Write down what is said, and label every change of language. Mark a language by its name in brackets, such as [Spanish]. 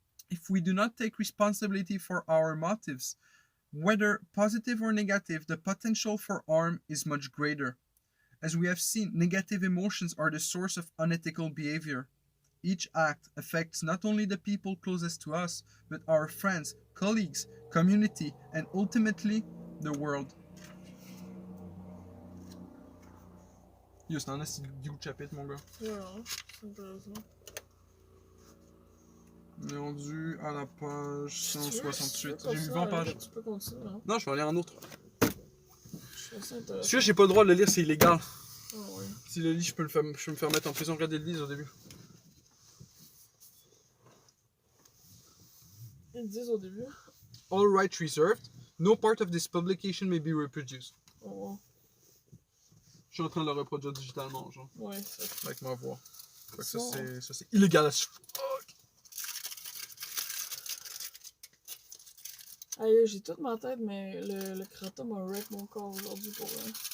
[English] If we do not take responsibility for our motives, whether positive or negative, the potential for harm is much greater. As we have seen, negative emotions are the source of unethical behavior. Each act affects not only the people closest to us, but our friends, colleagues, community, and ultimately, the world. [French] Yo, c'est un assez gros chapitre, mon gars. Ouais, c'est intéressant. On est rendu à la page 168. J'ai mis 20 pages. Tu peux continuer. Hein? Non, je vais aller en autre. Celui-là, j'ai pas le droit de le lire, c'est illégal. Ah ouais. Si le lis, je peux me faire mettre en prison. Regardez le livre au début. Ils disent au début. [English] All rights reserved. No part of this publication may be reproduced. Oh wow. [French] Je suis en train de le reproduire digitalement, genre. Ouais, c'est avec ma voix. Fait que ça, c'est illégal [English] as fuck. [French] Aïe, j'ai toute ma tête, mais le kratom m'a wreck mon corps aujourd'hui pour vrai.